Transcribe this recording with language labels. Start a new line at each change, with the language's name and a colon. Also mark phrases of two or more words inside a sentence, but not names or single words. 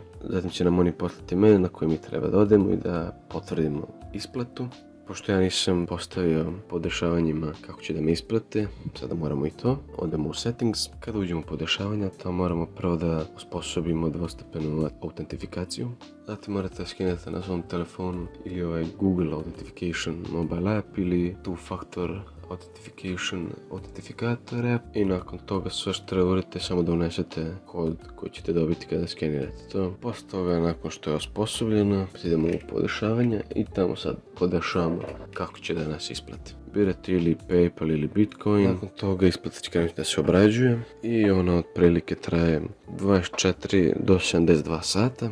Serbian: Zatim će nam oni poslati mail na koji mi treba da odemo i da potvrdimo isplatu. Pošto ja nisam postavio podešavanjima kako će da mi isplate, sada moramo i to. Odemo u settings. Kada uđemo u podešavanja, to moramo prvo da osposobimo dvostepenu autentifikaciju. Zatim morate da skinete na svom telefonu ili ovaj Google Authentication
English: mobile app
Serbian: ili two-factor autentifikator app. I nakon toga sve što treba uraditi samo da unesete kod koji ćete dobiti kada skenirate to. Posle toga, nakon što je osposobljeno, idemo u podešavanje i tamo sad podešavamo kako će da nas isplati. Birate ili PayPal ili Bitcoin. Nakon toga isplata će krenuti da se obrađuje i ona otprilike traje 24 do 72 sata.